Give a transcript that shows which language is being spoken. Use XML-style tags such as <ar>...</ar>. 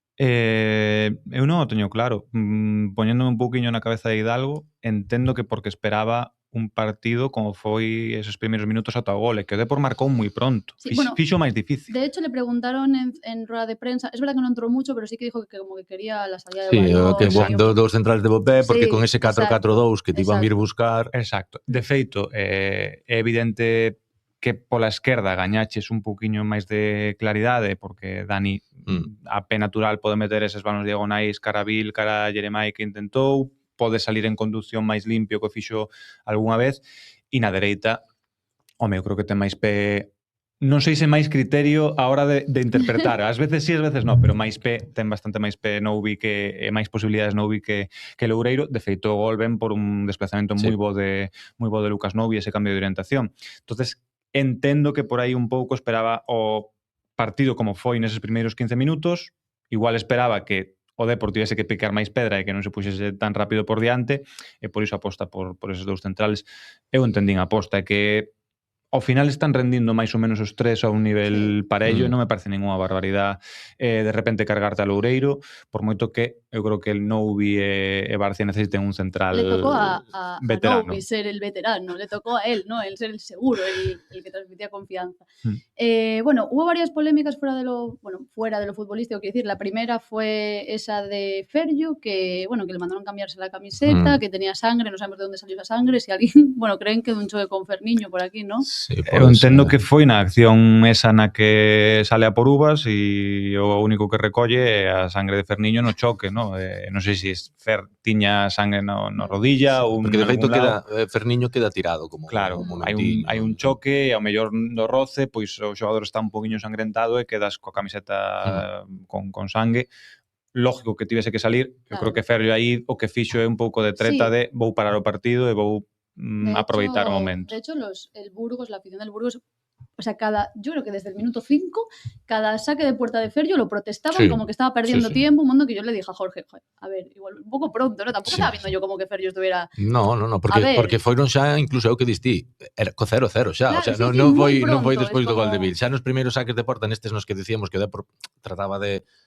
<gl>Eu non o teño claro. Poñéndome un pouquiño na cabeza de Hidalgo, entendo que porque esperaba un partido como foi esos primeiros minutos ata o gol, e que o Depor marcou moi pronto.</gl> <es>Sí, bueno,</es> <gl>fixo máis difícil.</gl> <es>De hecho, le preguntaron en rueda de prensa, es verdad que</es> <gl>non entrou</gl> <es>mucho, pero sí que dijo que como que quería la salida de balón. Sí, que dos centrales de Bopé, porque con ese 4-4-2 que te iban a ir buscar. Exacto.</es> <gl>De feito, é evidente que pola esquerda gañaches un pouquiño máis de claridade, porque Dani a pé natural pode meter eses balóns diagonais cara a Vil, cara a Jeremai que intentou, pode salir en conducción máis limpio que o fixo algunha vez, e na dereita, home, eu creo que ten máis pé, non sei se máis criterio a hora de interpretar, ás veces sí, ás veces non, pero máis pé, ten bastante máis pé Noubi que máis posibilidades Noubi que Loureiro. De feito, o gol ven por un desplazamento moi bo de Lucas Noubi, ese cambio de orientación. Entonces, entendo que por aí un pouco esperaba o partido como foi neses primeiros 15 minutos, igual esperaba que o Depor tivese que picar máis pedra e que non se puxese tan rápido por diante, e por iso aposta por esos dous centrales. Eu entendín a aposta, e que ao final están rendindo máis ou menos os tres a un nivel parello, e non me parece ninguna barbaridade de repente cargarte a Loureiro, por moito que eu creo que el Noubi e Barcia necesiten un central</gl> <es>le tocó a veterano. Noubi ser el veterano, le tocó a él, ¿no? Él ser el seguro, el que transmitía confianza. Bueno, hubo varias polémicas fuera de lo futbolístico, quiero decir, la primera fue esa de Ferrollo, que le mandaron cambiarse la camiseta, que tenía sangre, no sabemos de dónde salió esa sangre, si alguien, creen que de un choque con Ferniño por aquí, ¿no? Sí,</es> <gl>eu entendo que foi na acción esa na que sale a por uvas e o único que recolle é a sangre de Ferniño no choque, non? Non sei se Fer tiña sangre no rodilla ou porque de feito Ferniño queda tirado como claro, hai un choque e ao mellor no roce, pois o xogador está un poquinho sangrentado e quedas coa camiseta con sangue. Lógico que tivese que salir. Eu creo que Ferrollo aí o que fixo é un pouco de treta de vou parar o partido e vou aproveitar o momento.</gl> <es>De hecho, el Burgos, la afición del Burgos, o sea, yo creo que desde el minuto 5, cada saque de puerta de Ferrollo lo protestaban como que estaba perdiendo tiempo, un mundo que yo le dije a Jorge, a ver, igual un pouco pronto, ¿no? Tampoco estaba viendo yo como que Ferrollo estuviera...</es> <gl>No, porque foron xa, incluso eu que distí, era co 0-0 xa, claro, o sea, non foi despois do gol de Vil. Xa nos primeiros saques de porta, nestes nos que dicíamos que o Depor trataba de</gl>